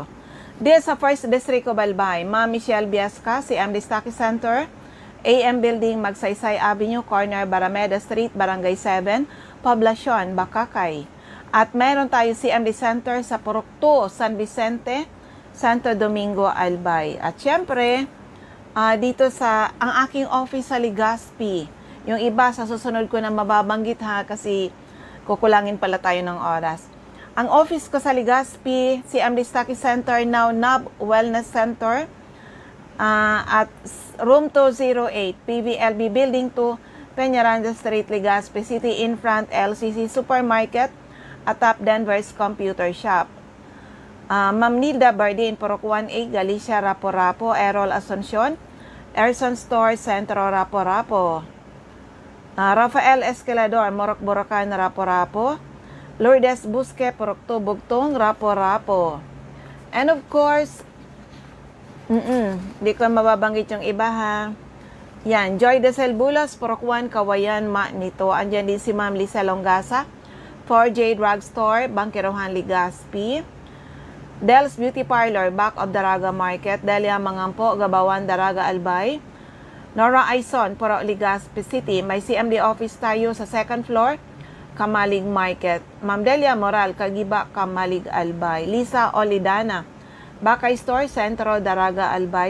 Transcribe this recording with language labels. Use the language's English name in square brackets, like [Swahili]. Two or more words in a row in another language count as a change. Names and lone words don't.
[Filipino] Diyan sa First District of Albay, Ma'am Michelle Biasca, CMD Stocky Center, AM Building, Magsaysay Avenue, corner Barameda Street, Barangay 7, Poblacion, Bakakay. At meron tayo CMD Center sa Purok 2, San Vicente, Santo Domingo, Albay. At syempre, dito sa ang aking office sa Legazpi. Yung iba sa susunod ko na mababanggit ha kasi kukulangin pala tayo ng oras. Ang office ko sa Legazpi, CMD Stocky Center, now NAB Wellness Center, at room 208, PVLB Building 2, Peñaranda Street, Legazpi City, [English] in front [Filipino] LCC Supermarket at Top Denver's Computer Shop. Ma'am Nilda Bardin, Purok 1A, Galicia, Rapo-Rapo, Errol Asuncion, Erson Store, Centro, Rapo-Rapo. Rafael Escalador, Morok Borocan, Rapo-Rapo. Lourdes Busque, Purok 2, Bugtong, Rapo-Rapo. [English] And of course, [Filipino] di ko mababanggit yung iba ha. Yan, Joy de Celbulas, Purok 1, Kawayan, Nito. Andyan din si Ma'am Lisa Longasa, 4J Drugstore, Bangkirohan, Legazpi. Del's Beauty Parlor, back of Daraga Market, Delia Mangampo, Gabawan, Daraga, Albay. Nora Aison, Purok Legazpi City. May CMD office tayo sa [English] second floor, [Filipino] Kamalig Market. Ma'am Delia Moral, Kagiba, Kamalig, Albay. Lisa Olidana, Bakay Store, Centro, Daraga, Albay.